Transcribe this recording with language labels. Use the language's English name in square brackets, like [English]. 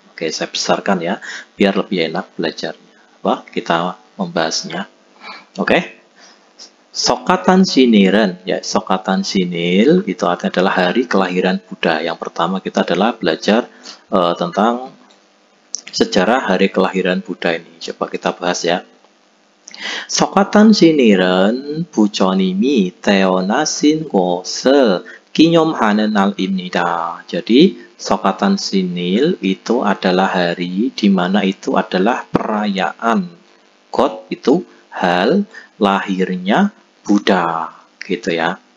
[Indonesian] Oke, saya besarkan ya, biar lebih enak belajarnya. Wah, kita membahasnya. Oke. Sokatan Sinil은, ya, Sokatan Sinil itu artinya adalah hari kelahiran Buddha. Yang pertama kita adalah belajar tentang sejarah hari kelahiran Buddha ini. Coba kita bahas ya. [Korean] Sokatan Sinil은 부처님이 태어나신 곳을 기념하는 날입니다. [Indonesian] Jadi Sokatan Sinil itu adalah hari di mana itu adalah perayaan. God itu hal lahirnya Buddha gitu ya.